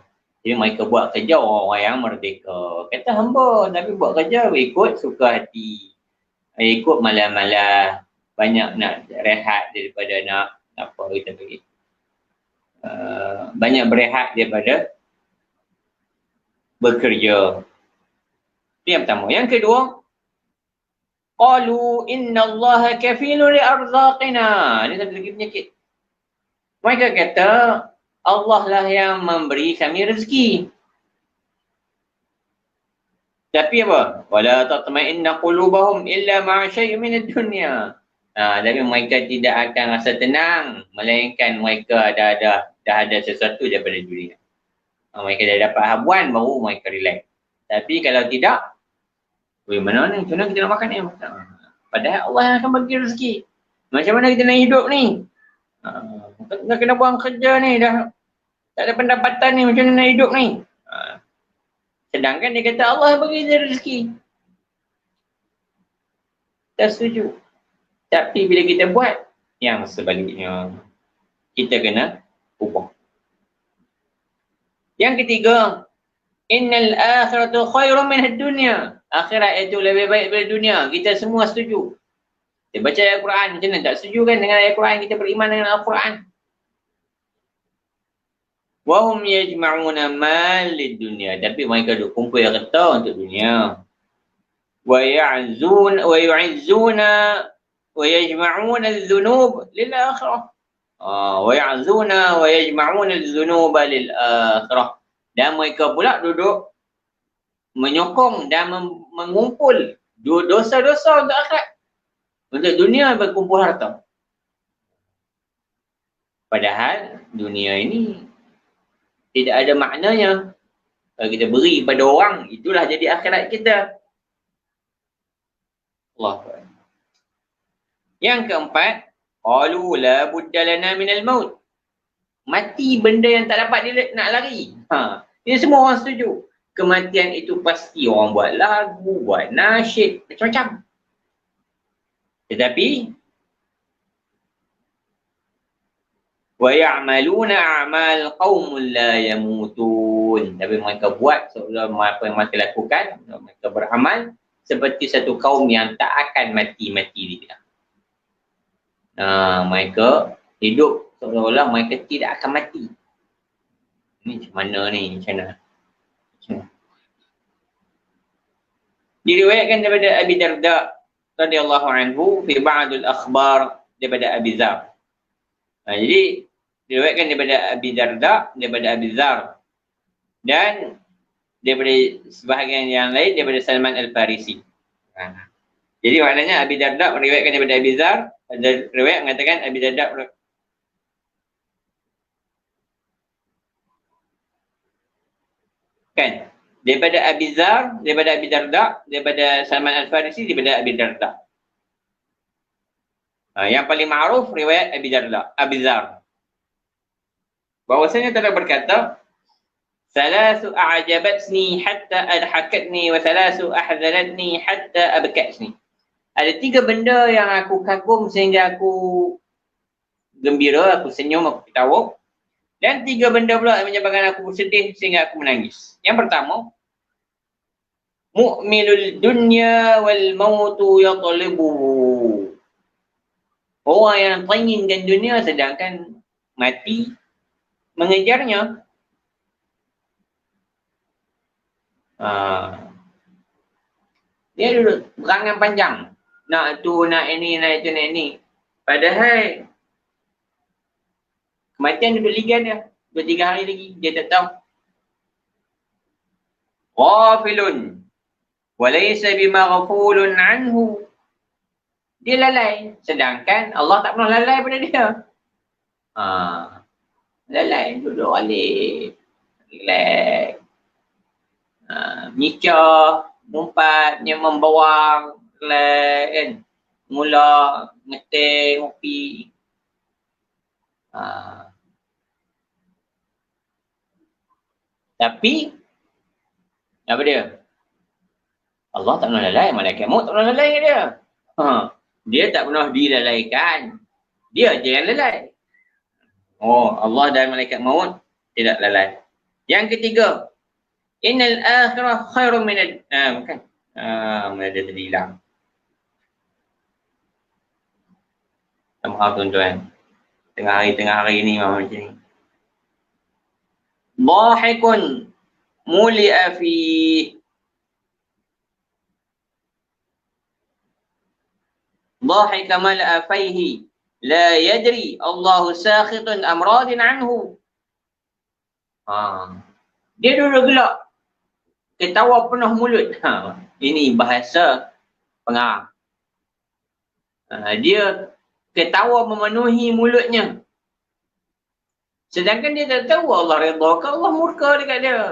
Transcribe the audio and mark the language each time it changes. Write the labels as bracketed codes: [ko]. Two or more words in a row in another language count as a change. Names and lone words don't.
[ms] Jadi mereka buat kerja orang yang merdeka. Kata hamba tapi buat kerja ikut suka hati. Ikut malam-malam, banyak nak rehat daripada nak apa kita bagi. Banyak berehat daripada bekerja. Itu yang pertama. Yang kedua, [ar] قالوا إن الله كافل لأرزاقنا. [ms] Ini satu lagi penyakit. Mereka kata Allah lah yang memberi kami rezeki. Tapi apa? [ar] ولا تطمئن قلوبهم إلا مع شيء من الدنيا. [ms] Tapi mereka tidak akan rasa tenang melainkan mereka dah ada sesuatu daripada dunia. Mereka dah dapat habuan baru mereka relax. Tapi kalau tidak, mana ni? Macam mana kita nak makan ni? Padahal Allah yang akan bagi rezeki. Macam mana kita nak hidup ni? Dah kena buang kerja ni, dah tak ada pendapatan ni, macam mana nak hidup ni? Sedangkan dia kata Allah bagi dia rezeki. Tak setuju. Tapi bila kita buat yang sebaliknya, kita kena ubah. Yang ketiga, [ar] إن الآخرة خير من الدنيا. [ms] Akhirat itu lebih baik daripada dunia. Kita semua setuju. Kita baca ayat Quran, macam mana tak setuju kan dengan ayat Quran? Kita beriman dengan Al-Quran. [ar] وهم يجمعون المال للدنيا. Tapi mereka duk kumpul harta untuk dunia. ويعزون ويجمعون الذنوب للآخرة. ويعزون ويجمعون الذنوب للآخرة. [ms] Dan mereka pula duduk menyokong dan mengumpul dosa-dosa untuk akhirat. Untuk dunia berkumpul harta. Padahal dunia ini tidak ada maknanya. Kalau kita beri pada orang, itulah jadi akhirat kita. Allah. Yang keempat, [ar] قالوا لا بد لنا من الموت. [ms] Mati benda yang tak dapat dia nak lari. Ini semua orang setuju. Kematian itu pasti. Orang buat lagu, buat nasyid, macam-macam. [ar] Tetapi ويعملون أعمال قوم لا يموتون. [ms] Tapi mereka buat seolah apa yang mereka lakukan, mereka beramal seperti satu kaum yang tak akan mati-mati dia. Mereka hidup seolah-olah mereka tidak akan mati. Ini macam mana ni? Macam mana? Diriwayatkan daripada Abi Darda [ar] رضي الله عنه في بعض الأخبار [ms] daripada Abi Dzar. Jadi diriwayatkan daripada Abi Darda daripada Abi Dzar. Dan daripada sebahagian yang lain daripada Salman Al-Farisi. Jadi maknanya Abi Darda meriwayatkan daripada Abi Zar, ada riwayat mengatakan Abi Darda kan daripada Abi Zar, daripada Abi Darda, daripada Salman Al-Farisi, daripada Abi Darda. Yang paling ma'ruf riwayat Abi Darda, Abi Zar. Bahwasanya telah berkata, [ar] "ثلاث أعجبتني حتى أضحكتني وثلاث أحزنتني حتى أبكتني." [ms] Ada 3 benda yang aku kagum sehingga aku gembira, aku senyum, aku ketawa. Dan 3 benda pula yang menyebabkan aku bersedih sehingga aku menangis. Yang pertama, [ar] مؤمل الدنيا والموت يطلبه. [ms] Orang yang menginginkan dunia sedangkan mati mengejarnya. Dia duduk berangan panjang. Nak tu, nak ini, nak itu, nak ini. Padahal kematian duduk ligan dia. 2-3 hari lagi. Dia tak tahu. [ar] Ghafilun. وليس بمغفول عنه. [ms] Dia lalai. Sedangkan Allah tak pernah lalai pada dia. Lalai. Duduk balik. Relax. Nyicah. Mumpat. Membawang. Relax kan. Mula. Ngeteh. Ngopi. Tapi. Apa dia? Allah tak pernah lalai. Malaikat maut tak pernah lalai dengan dia. Dia tak pernah dilalaikan. Dia je yang lalai. Allah dan malaikat maut tidak lalai. Yang ketiga, [ar] إن الآخرة خير من bukan. [ms] Mana dia tadi hilang. Maaf tuan-tuan. Tengah hari ni memang macam ni. [ar] ضاحك ملء في ضحكه ملء فيه لا يدري الله ساخط أم راض عنه. [ms] Dia duduk gelak. Ketawa penuh mulut. Ini bahasa pengarang. Dia ketawa memenuhi mulutnya. Sedangkan dia tak tahu Allah redha ke Allah murka dekat dia.